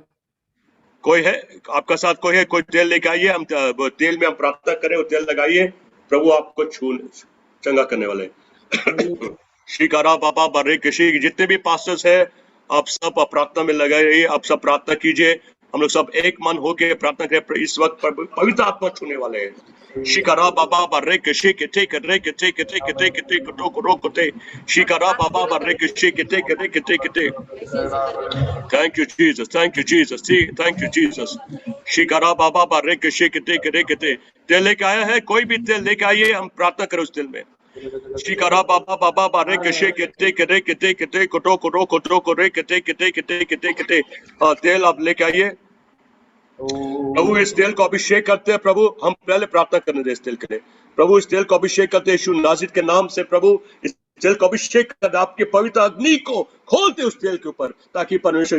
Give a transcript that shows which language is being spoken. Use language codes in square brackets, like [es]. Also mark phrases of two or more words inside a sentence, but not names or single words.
[hi] कोई है आपका साथ कोई है कोई तेल लेके आइए हम तेल में हम प्रार्थना करें और तेल लगाइए प्रभु आपको चंगा करने वाले शिकारा बाबा रे कशे जितने भी पास्टर्स है आप सब प्रार्थना में लगाइए आप सब प्रार्थना कीजिए हम लोग सब एक मन होके प्रार्थना करें इस वक्त पवित्र आत्मा छूने वाले हैं शिकारा बाबा रे कशे के टेक रे के टेक टेक टेक टेक टोक रोक ते शिकारा बाबा रे कशे के टेक रे के टेक टेक [en] Thank you Jesus शिकारा बाबा रे कशे के टेक रे के टेक [hi] तेल लेके आया है कोई भी तेल लेके आइए हम प्रार्थना करें उस तेल में शिकारा बाबा रे कशे के टेक रे के टेक टेक टोक रोक रे के टेक टेक टेक टेक टेक तेल आप लेके आइए प्रभु इस तेल को अभिषेक करते हैं प्रभु हम पहले प्रार्थना करने दे इस तेल के लिए प्रभु इस तेल को अभिषेक करते हैं यीशु नाज़रेत के नाम से प्रभु इस तेल को अभिषेक कर आपके पवित्र अग्नि को खोलते उस तेल के ऊपर ताकि परमेश्वर